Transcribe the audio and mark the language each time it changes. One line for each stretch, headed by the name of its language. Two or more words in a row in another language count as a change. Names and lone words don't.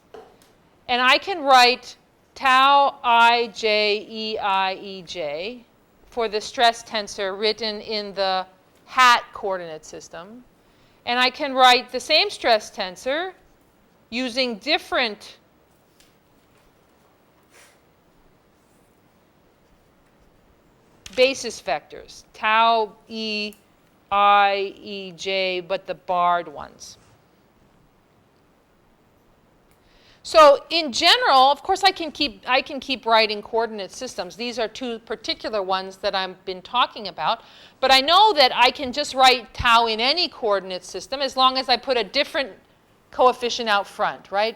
English: And I can write tau ij ei ej for the stress tensor written in the hat coordinate system. And I can write the same stress tensor using different basis vectors, tau e I e j, but the barred ones. So in general, of course, I can keep writing coordinate systems. These are two particular ones that I've been talking about. But I know that I can just write tau in any coordinate system as long as I put a different coefficient out front, right?